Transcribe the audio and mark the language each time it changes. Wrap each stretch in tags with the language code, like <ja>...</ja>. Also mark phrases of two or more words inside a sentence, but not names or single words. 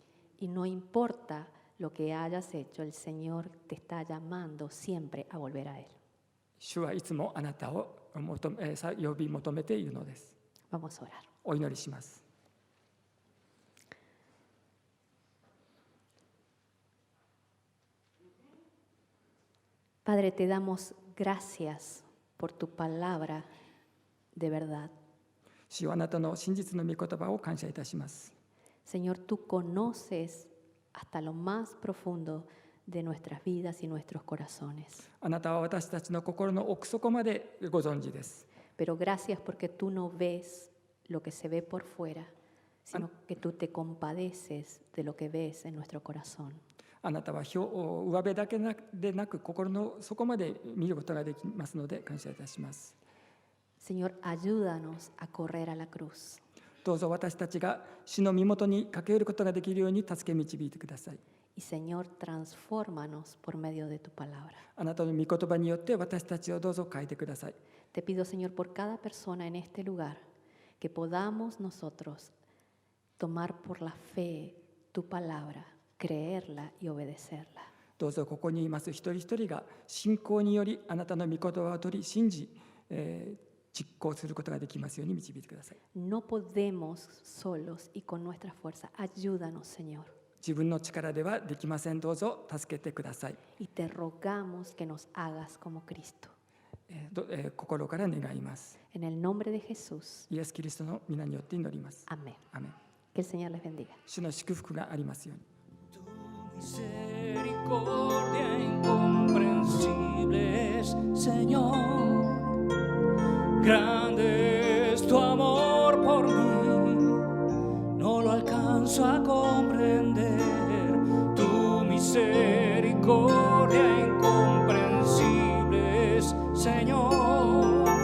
<es>Y no importa lo que hayas hecho, el Señor te está llamando siempre a volver a Él.</es> <ja>主はいつもあなたを呼び求めているのです。</ja> <es>Vamos a orar.</es> <ja>お祈りします。</ja> <es>Padre, te damos gracias por tu palabra de verdad.</es> <ja>主よ、あなたの真実の御言葉を感謝いたします。</ja> <es>Señor, tú conoces hasta lo más profundo de nuestras vidas y nuestros corazones.</es> <ja>あなたは私たちの心の奥底までご存知です。</ja> <es>Pero gracias porque tú no ves lo que se ve por fuera, sino que tú te compadeces de lo que ves en nuestro corazón.</es> <ja>あなたは上辺だけでなく心の底まで見ることができますので感謝いたします。</ja> <es>Señor, ayúdanos a correr a la cruz.</es> <ja>どうぞ私たちが主の身元に駆け寄ることができるように助け導いてください。</ja> <es>Y Señor, transfórmanos por medio de tu palabra.</es> <ja>あなたの御言葉によって私たちをどうぞ変えてください。</ja> <es>Te pido, Señor, por cada persona en este lugar, que podamos nosotros tomar por la fe tu palabra, creerla y obedecerla.</es> <ja>どうぞここにいます一人一人が信仰によりあなたの御言葉を取り信じ、実行することができますように導いてください。</ja> <es>No podemos solos y con nuestra fuerza. Ayúdanos, Señor.</es> <ja>自分の力ではできません。どうぞ助けてください。</ja> <es>Y te rogamos que nos hagas como Cristo.</es> <ja>心から願います。</ja> <es>En el nombre de Jesús.</es> <ja>イエス・キリストの皆によって祈ります。</ja> <es>Amén.</es> <ja>アメン。</ja> <es>Que el Señor les bendiga.</es> <ja>主の祝福がありますように。</ja> <es>Misericordia incomprensible es, Señor. Grande es tu amor por mí, no lo alcanzo a comprender. Tu misericordia incomprensible es, Señor.</es>